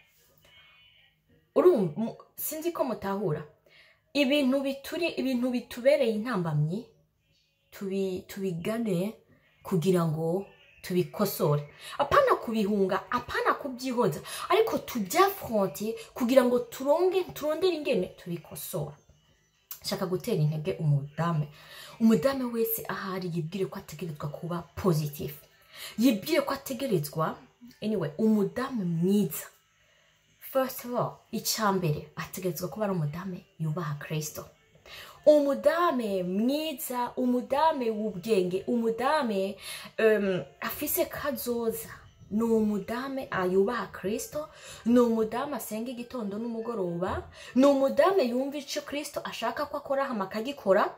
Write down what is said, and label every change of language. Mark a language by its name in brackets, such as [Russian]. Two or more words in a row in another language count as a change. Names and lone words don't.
[Rundi] Sinzi ko mutahura ibintu bitubereye intambamyi tubigane kugira ngo tubikosore, apana kubihunga, apana kubyihoza, ariko tubyafronte kugira ngo turondere ingene tubikosora. Shaka gutera intege umudame wese ahari yibwire ko ategerezwa kuba positive, yibwire ko ategerezwa umudame mwiza. [English] First of all, [Rundi] icyambere ategerezwa kuba ari umudame yubaha Kristo, umudame mwiza, umudame w'ubwenge, umudame afise kazoza. Ni umudame ayubaha Kristo, ni umudame asenga igitondo n'umugoroba, ni umudame yumva icyo Kristo ashaka ko akora hama akagikora.